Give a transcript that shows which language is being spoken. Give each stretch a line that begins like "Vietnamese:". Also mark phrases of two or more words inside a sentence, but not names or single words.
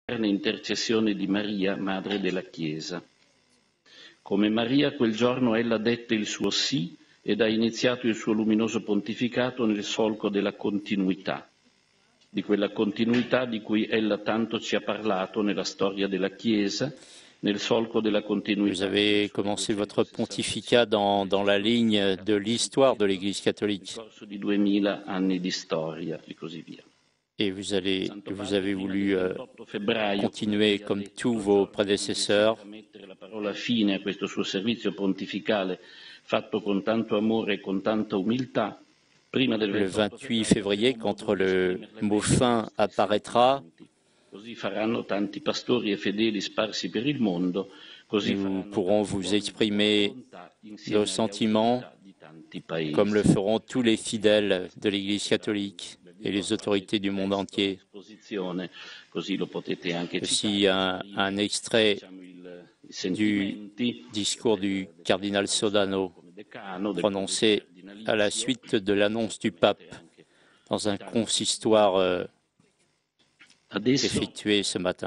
Italian: intercessione di Maria, Madre della Chiesa. Come Maria, quel giorno ella dette il suo sì ed ha iniziato il suo luminoso pontificato nel solco della continuità, di quella continuità di cui ella tanto ci ha parlato nella storia della Chiesa, nel solco della continuità.
French: Vous avez commencé votre pontificat dans la ligne de l'histoire de l'Église catholique.
Italian: Nel corso di 2000 anni di storia e così via.
French: Et vous avez voulu continuer comme tous vos prédécesseurs.
Italian: Mettere la parola fine a questo suo servizio pontificale fatto con tanto amore e con tanta umiltà. Prima del
French: Le 28 février, quand le mot fin apparaîtra,
Italian: così faranno tanti pastori e fedeli sparsi per il mondo, così
French: nous pourrons vous exprimer nos sentiments comme le feront tous les fidèles de l'Église catholique et les autorités du monde entier. Aussi un extrait du discours du cardinal Sodano prononcé à la suite de l'annonce du pape dans un consistoire effectué ce matin.